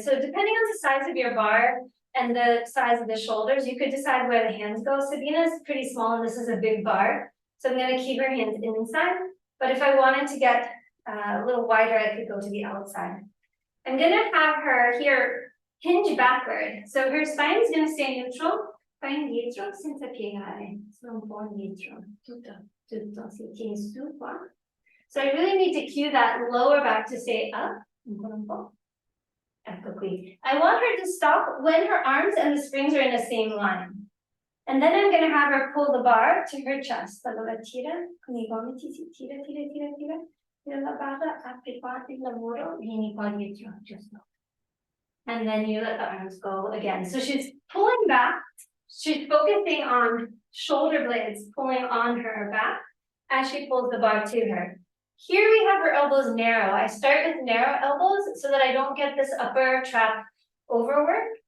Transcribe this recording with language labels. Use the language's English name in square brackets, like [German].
[English] So depending on the size of your bar and the size of the shoulders, you could decide where the hands go. Sabina's pretty small and this is a big bar. So I'm gonna keep her hands inside. But if I wanted to get a little wider, I could go to the outside. I'm gonna have her here hinge backward. So her spine is gonna stay neutral. [Italian] Spine dietro senza piegare. Sono un po' indietro. Tutto si tiene su qua. [English] So I really need to cue that lower back to stay up. [Italian] Ecco qui. [English] I want her to stop when her arms and the springs are in the same line. And then I'm going to have her pull the bar to her chest. [Italian] Allora tira, con I gomiti si tira. Tira la barra, apri qua il lavoro, vieni qua dietro, [English] just no. And then you let the arms go again. So she's pulling back. She's focusing on shoulder blades pulling on her back as she pulls the bar to her. Here we have her elbows narrow. I start with narrow elbows so that I don't get this upper trap overwork.